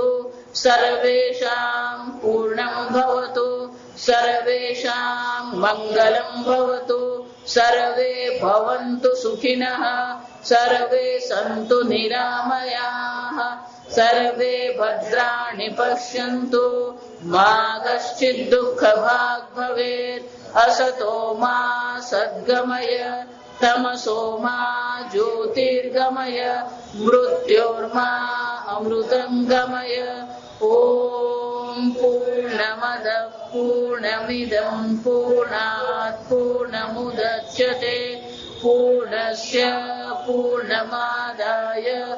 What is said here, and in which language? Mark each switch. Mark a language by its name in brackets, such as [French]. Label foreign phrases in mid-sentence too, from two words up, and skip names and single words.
[Sanskrit] સર્વેષાં પૂર્ણં ભવતુ સર્વેષાં મંગલં ભવતુ સર્વે ભવन्तુ સુખિનઃ સર્વે સन्तુ નિરામયાઃ સર્વે ભદ્રાણિ પશ્યन्तુ મા કશ્ચિत् દુઃખભાગ્ ભવેत् असतो मा सद्गमय तमसो मा ज्योतिर्गमय मृत्योर्मा अमृतं गमय ओम पूर्णमदः पूर्णमिदं पूर्णात् पूर्णमुदच्यते पूर्णस्य पूर्णमादाय